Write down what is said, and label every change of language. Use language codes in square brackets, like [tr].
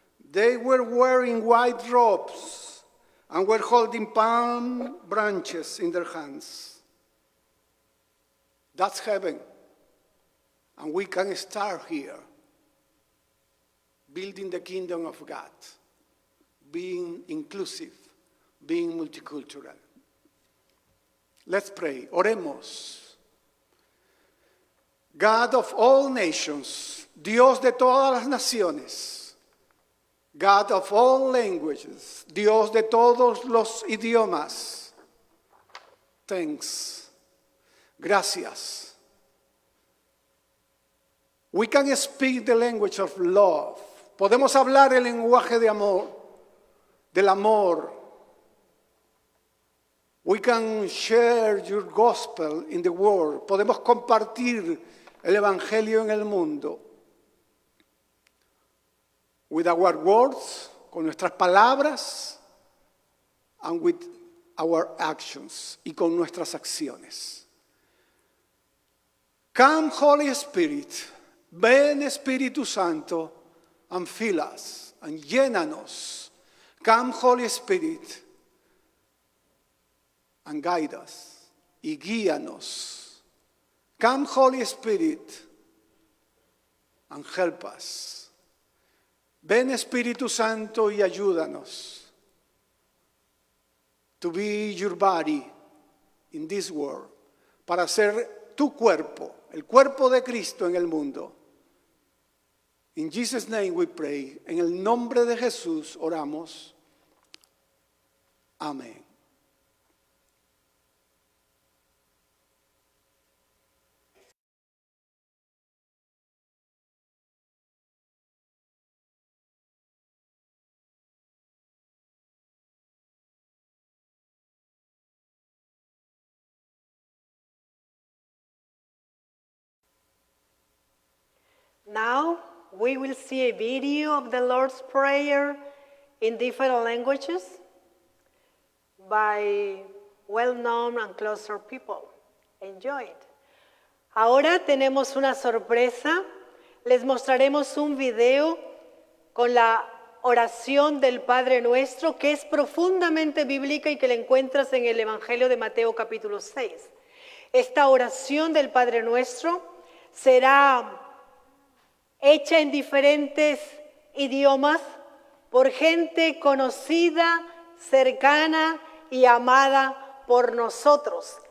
[en] They were wearing white robes and were holding palm branches in their hands. That's heaven. And we can start here, building the kingdom of God, being inclusive, being multicultural. Let's pray. [es] Oremos. [en] God of all nations, [es] Dios de todas las naciones, [en] God of all languages, [es] Dios de todos los idiomas. [en] Thanks. [es] Gracias. [en] We can speak the language of love. [es] Podemos hablar el lenguaje de amor, del amor. [en] We can share your gospel in the world. [es] Podemos compartir el evangelio en el mundo. [en] With our words, [es] con nuestras palabras, [en] and with our actions, [es] y con nuestras acciones. [en] Come, Holy Spirit, [es] ven Espíritu Santo, [en] and fill us, and [es] llénanos. [en] Come, Holy Spirit, and guide us, [es] y guíanos. [en] Come, Holy Spirit, and help us. [es] Ven Espíritu Santo y ayúdanos [en] to be your body in this world, [es] para ser tu cuerpo, el cuerpo de Cristo en el mundo. [en] In Jesus' name we pray. [es] En el nombre de Jesús oramos. Amén. [en] Now we will see a video of the Lord's Prayer in different languages by well-known and closer people. Enjoy it. [es] Ahora tenemos una sorpresa. Les mostraremos un video con la oración del Padre Nuestro, que es profundamente bíblica y que la encuentras en el Evangelio de Mateo capítulo 6. Esta oración del Padre Nuestro será hecha en diferentes idiomas por gente conocida, cercana y amada por nosotros.